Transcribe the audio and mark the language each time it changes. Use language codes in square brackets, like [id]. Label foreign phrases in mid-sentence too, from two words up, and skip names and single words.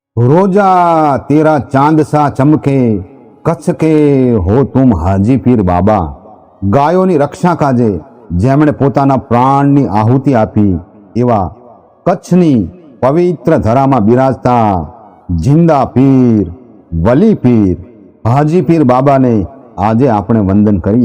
[hi] रोजा तेरा चांद सा चमके कच्छ के हो तुम हाजी पीर बाबा। [gu] ગાયોની રક્ષા કાજે જેમણે પોતાના પ્રાણની આહુતિ આપી એવા કચ્છની પવિત્ર ધરામાં બિરાજતા જિંદા પીર, વલી પીર, હાજી પીર બાબાને આજે આપણે વંદન કરીએ।